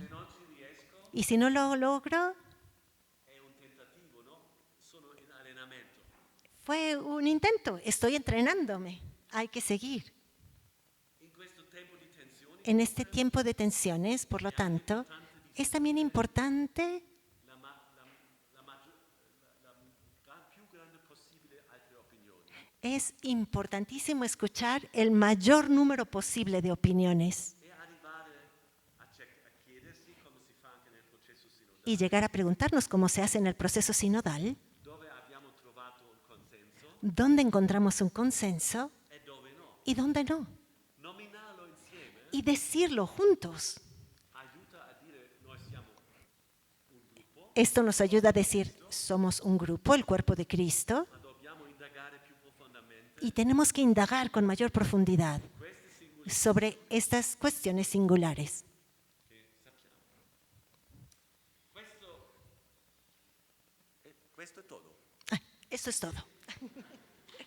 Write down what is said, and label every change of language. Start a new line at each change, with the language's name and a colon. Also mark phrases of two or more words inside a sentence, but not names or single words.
Spanish: Y si no lo logro,
Italian: È un tentativo, no? Sono in allenamento.
Spanish: fue un intento, estoy entrenándome, hay que seguir.
Italian: In questo tempo di tensioni,
Spanish: En este tiempo de tensiones, por lo tanto, es también importante
Italian: la più grande possibile altre opinioni.
Spanish: es importantísimo escuchar el mayor número posible de opiniones
Italian: E arrivare a chiedersi, come si fa anche nel processo sinodale,
Spanish: y llegar a preguntarnos cómo se hace en el proceso sinodal,
Italian: dove abbiamo trovato un consenso
Spanish: dónde encontramos un consenso
Italian: e dove no.
Spanish: y dónde no.
Italian: Nominarlo insieme
Spanish: Y decirlo juntos.
Italian: aiuta a dire noi siamo un gruppo,
Spanish: Esto nos ayuda a decir, somos un grupo, el cuerpo de Cristo,
Italian: ma dobbiamo indagare più profondamente
Spanish: y tenemos que indagar con mayor profundidad
Italian: queste singole
Spanish: sobre estas cuestiones singulares.
Italian: che sappiamo. Questo Questo è tutto.
Spanish: Esto es todo.